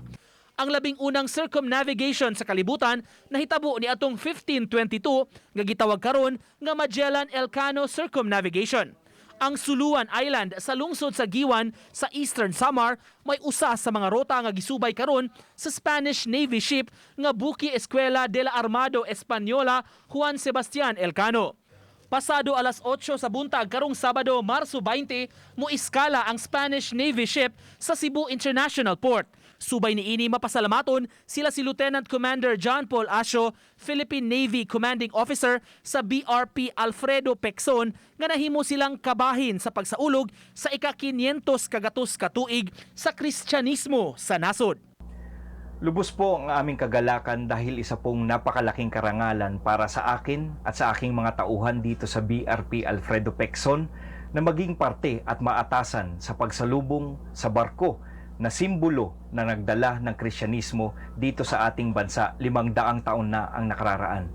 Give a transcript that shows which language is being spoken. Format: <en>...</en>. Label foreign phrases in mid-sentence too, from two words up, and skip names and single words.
<ceb>Ang labing unang circumnavigation sa kalibutan nahitabo ni atong 1522 nga gitawag karon nga Magellan Elcano Circumnavigation. Ang Suluan Island sa lungsod sa Giwan sa Eastern Samar may usa sa mga rota nga gisubay karon sa</ceb> <en>Spanish Navy ship</en> <ceb>nga buki Escuela de la Armada Española Juan Sebastian Elcano. Pasado alas 8 sa buntag karong Sabado, Marso 20, muiskala ang</ceb> <en>Spanish Navy ship</en> <ceb>sa Cebu International Port. Subay niini mapasalamaton sila si Lieutenant Commander John Paul Asio, Philippine Navy</ceb> <en>Commanding Officer</en> <ceb>sa BRP Alfredo Pecson nga nahimo silang kabahin sa pagsaulog sa ika-500 kagatos katuig sa Kristyanismo sa nasod.</ceb> <tl>Lubos po ang aming kagalakan dahil isa pong napakalaking karangalan para sa akin at sa aking mga tauhan dito sa BRP Alfredo Pecson na maging parte at maatasan sa pagsalubong sa barko na simbolo na nagdala ng Kristyanismo dito sa ating bansa 500 taon na ang nakararaan.</tl>